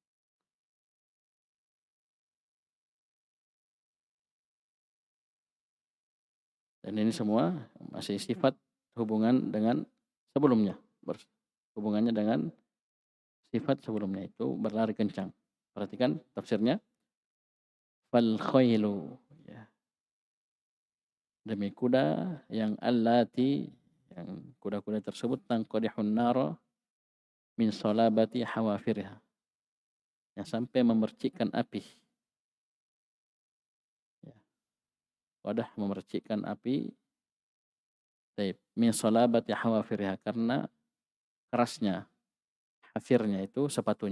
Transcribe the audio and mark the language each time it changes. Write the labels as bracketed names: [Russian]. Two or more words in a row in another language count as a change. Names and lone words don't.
[Indonesian] Dan ini semua masih sifat hubungan dengan sebelumnya. Hubungannya dengan sifat sebelumnya, itu berlari kencang. Perhatikan tafsirnya. [Arabic] فالخيل, [Indonesian] ya. Demi kuda yang allati, yang kuda-kuda tersebut [Arabic] تقدح النار من صلابة حوافرها, [Indonesian] yang sampai memercikkan api. Ya. Wadah memercikkan api. Taib. [Arabic] من صلابة حوافرها, [Indonesian] karena kerasnya hafirnya itu sepatunya.